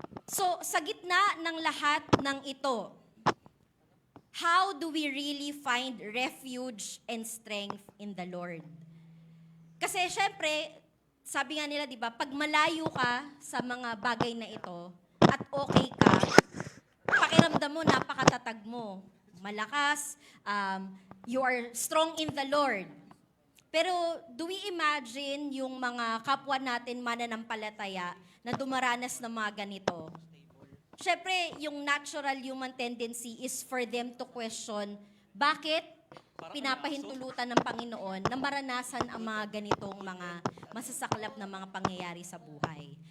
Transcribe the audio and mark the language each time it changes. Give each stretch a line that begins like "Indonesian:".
Filipino: So sa gitna ng lahat ng ito,
English: how do we really find refuge and strength in the Lord?
Filipino: Kasi syempre, sabi nga nila, di ba, pag malayo ka sa mga bagay na ito at okay ka, pakiramdam mo, napakatatag mo. Malakas,
English: you are strong in the Lord.
Filipino: Pero
English: do we imagine
Filipino: yung mga kapwa natin mananampalataya na dumaranas ng mga ganito? Syempre, yung
English: natural human tendency is for them to question,
Filipino: bakit pinapahintulutan ng Panginoon na maranasan ang mga ganitong mga masasaklap na mga pangyayari sa buhay.